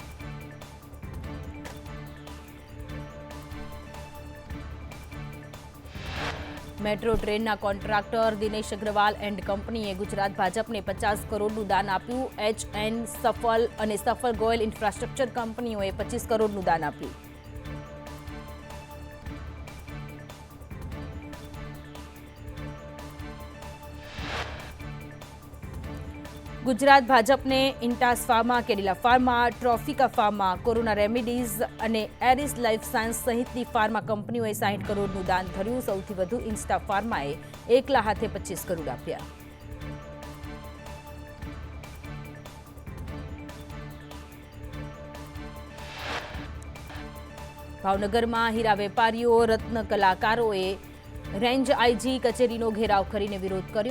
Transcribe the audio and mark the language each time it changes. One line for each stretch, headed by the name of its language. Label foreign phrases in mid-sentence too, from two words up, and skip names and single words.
Gujarati: મેટ્રો ટ્રેનના કોન્ટ્રાક્ટર દિનેશ અગ્રવાલ એન્ડ કંપનીએ ગુજરાત ભાજપને 50 કરોડનું દાન આપ્યું। એચ.એન. સફલ અને સફલ ગોયલ ઇન્ફ્રાસ્ટ્રક્ચર કંપનીઓએ 25 કરોડનું દાન આપ્યું। गुजरात भाजपने इंटास फार्मा, केडिला फार्मा, ट्रॉफिका फार्मा, कोरोना रेमेडीज અને એરિસ લાઇફ સાયન્સ સહિતની ફાર્મા કંપનીઓએ 60 કરોડનું દાન ધર્યું। સૌથી વધુ ઇન્સ્ટા ફાર્માએ એકલા હાથે 25 કરોડ આપ્યા। ભાવનગરમાં હીરા વેપારીઓ, રત્ન કલાકારોએ રેન્જ આઈજી કચેરીનો ઘેરાવ કરીને વિરોધ કર્યો।